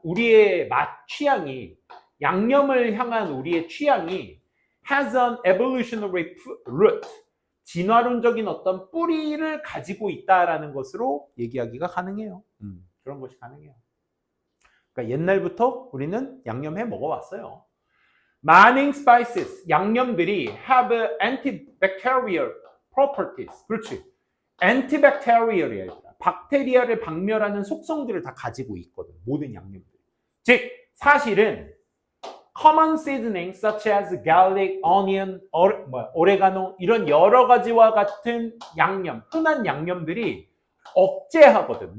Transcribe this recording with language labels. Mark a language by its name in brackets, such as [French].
[Korean] 우리의 맛 취향이, 양념을 향한 우리의 취향이 [English] has an evolutionary root. [Korean] 진화론적인 어떤 뿌리를 가지고 있다라는 것으로 얘기하기가 가능해요. 그런 것이 가능해요. 그러니까 옛날부터 우리는 양념해 먹어왔어요. 많은 [English] spices, [Korean] 양념들이 [English] have antibacterial properties. [Korean] 그렇지. antibacterial이야. 박테리아를 박멸하는 속성들을 다 가지고 있거든. 모든 양념들. 즉, 사실은 [English] common seasonings such as garlic, onion, [Korean] 오레가노 이런 여러 가지와 같은 양념, 흔한 양념들이 억제하거든.